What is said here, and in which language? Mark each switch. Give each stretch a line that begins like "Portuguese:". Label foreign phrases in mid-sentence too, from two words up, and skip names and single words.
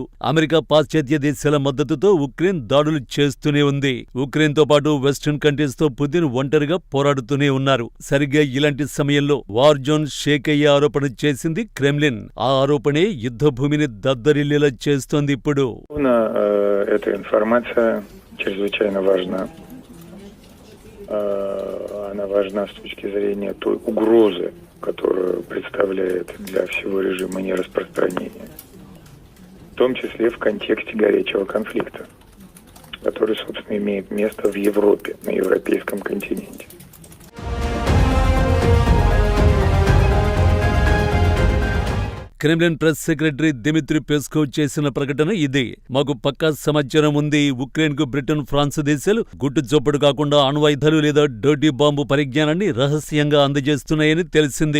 Telugu: అమెరికా, పాశ్చాత్య దేశాల మద్దతుతో ఉక్రెయిన్ దాడులు చేస్తూనే ఉంది. ఉక్రెయిన్తో పాటు
English: western countries
Telugu: తో పుతిన్ ఒంటరిగా పోరాడుతూనే ఉన్నారు. సరిగ్గా ఇలాంటి సమయంలో
English: war zone shake
Telugu: అయ్యే ఆరోపణ చేసింది క్రెమ్లిన్. ఆ ఆరోపణే యుద్ధ భూమిని దద్దరిల్లేలా చేస్తోంది ఇప్పుడు.
Russian: Эта информация чрезвычайно важна. Она важна с точки зрения той угрозы, которую представляет для всего режима нераспространения. В том числе в контексте горячего конфликта, который, собственно, имеет место в Европе, на европейском континенте.
Telugu: క్రెమ్లిన్
English: press secretary
Telugu: దిమిత్రీ పెస్కోవ్ చేసిన ప్రకటన ఇది. మాకు పక్కా సమాచారం ఉంది. ఉక్రెయిన్కు బ్రిటన్, ఫ్రాన్స్ దేశాలు గుట్టు చొప్పుడు కాకుండా అణ్వాయుధాలు లేదా
English: dirty bomb
Telugu: పరిజ్ఞానాన్ని రహస్యంగా అందజేస్తున్నాయని తెలిసింది.